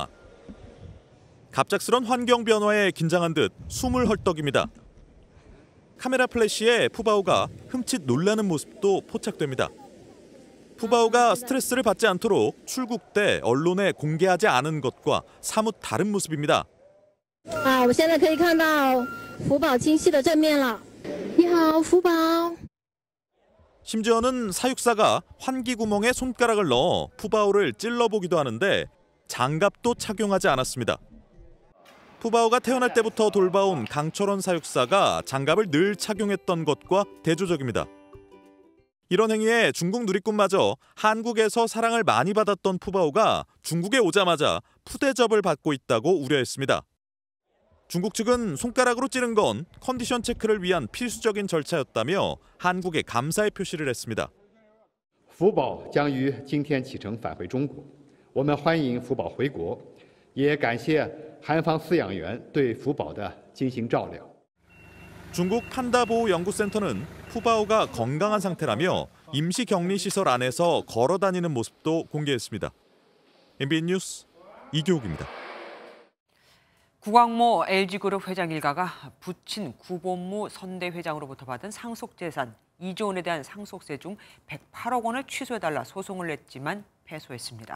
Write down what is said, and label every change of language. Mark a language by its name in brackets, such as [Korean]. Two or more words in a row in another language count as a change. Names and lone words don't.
[Korean] 갑작스런 환경 변화에 긴장한 듯 숨을 헐떡입니다. 카메라 플래시에 푸바오가 흠칫 놀라는 모습도 포착됩니다. 푸바오가 스트레스를 받지 않도록 출국 때 언론에 공개하지 않은 것과 사뭇 다른 모습입니다. [Chinese] 我现在可以看到福宝清晰的正面了。你好，福宝。 [Korean] 심지어는 사육사가 환기 구멍에 손가락을 넣어 푸바오를 찔러보기도 하는데 장갑도 착용하지 않았습니다. 푸바오가 태어날 때부터 돌봐온 강철원 사육사가 장갑을 늘 착용했던 것과 대조적입니다. 이런 행위에 중국 누리꾼마저 한국에서 사랑을 많이 받았던 푸바오가 중국에 오자마자 푸대접을 받고 있다고 우려했습니다. 중국 측은 손가락으로 찌른 건 컨디션 체크를 위한 필수적인 절차였다며 한국에 감사의 표시를 했습니다. [Chinese] 福宝将于今天启程返回中国，我们欢迎福宝回国，也感谢韩方饲养员对福宝的精心照料。 [Korean] 중국 판다보호연구센터는 푸바오가 건강한 상태라며 임시격리시설 안에서 걸어다니는 모습도 공개했습니다. MBN 뉴스 이교욱입니다. 구광모 LG그룹 회장 일가가 부친 구본무 선대 회장으로부터 받은 상속재산 2조 원에 대한 상속세 중 108억 원을 취소해달라 소송을 냈지만 패소했습니다.